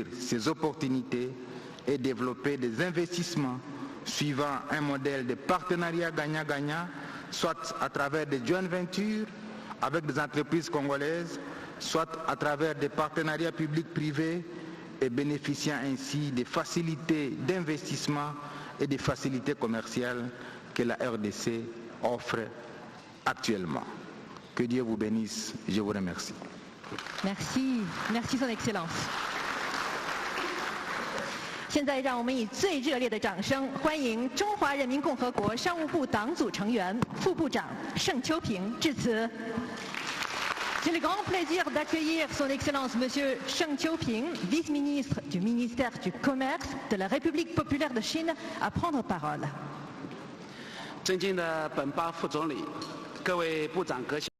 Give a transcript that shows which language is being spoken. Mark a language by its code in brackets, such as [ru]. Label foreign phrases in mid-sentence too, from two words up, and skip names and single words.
[fr] ces opportunités et développer des investissements suivant un modèle de partenariat gagnant-gagnant, soit à travers des joint ventures avec des entreprises congolaises, soit à travers des partenariats publics-privés et bénéficiant ainsi des facilités d'investissement et des facilités commerciales que la RDC offre actuellement. Que Dieu vous bénisse, je vous remercie. Merci, merci Son Excellence. [zh] 现在让我们以最热烈的掌声欢迎中华人民共和国商务部党组成员、副部长盛秋平致辞。 [fr] J'ai le grand plaisir d'accueillir Son Excellence Monsieur Sheng Qiuping, vice-ministre du ministère du Commerce de la République populaire de Chine, à prendre parole. [zh] 尊敬的本巴副总理、各位部长阁下。